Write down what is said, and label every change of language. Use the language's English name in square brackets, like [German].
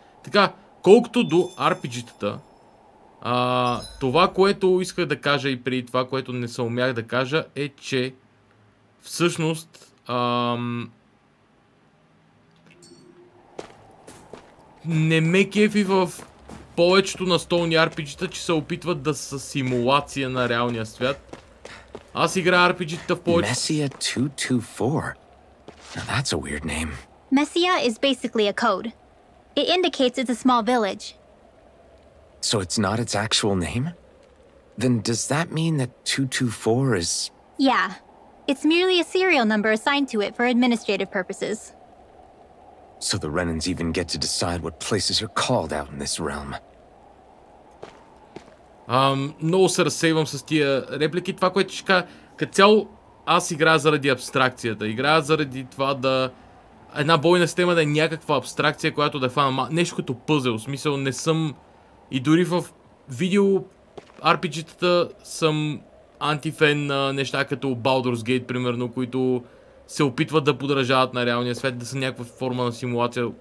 [Bulgarian] Така, колкото до RPG-тата, това, което исках да кажа и преди това, което не съумях да кажа, е, че всъщност не ме кефи в повечето настолни RPG-та, че се опитват да са симулация на реалния свят. Аз играя RPG-та в повече... [English] Messia 224. Now that's a weird name. Messia is basically a code. It indicates it's a small village. So it's not its actual name? Then does that mean that 224 is... Yeah. It's merely a serial number assigned to it for administrative purposes. So the Renans even get to decide what places are called out in this realm. [Bulgarian] Много се разсейвам с тия реплики. Това, което ще кажа, като цяло аз играя заради абстракцията. Играя заради това да... Една бойна система да е някаква абстракция, която да е фана нещо като пъзел. В смисъл не съм... И дори в видео RPG-тата съм антифен на неща като Baldur's Gate, примерно, които се опитват да подражават на реалния свет, да са някаква форма на симулация.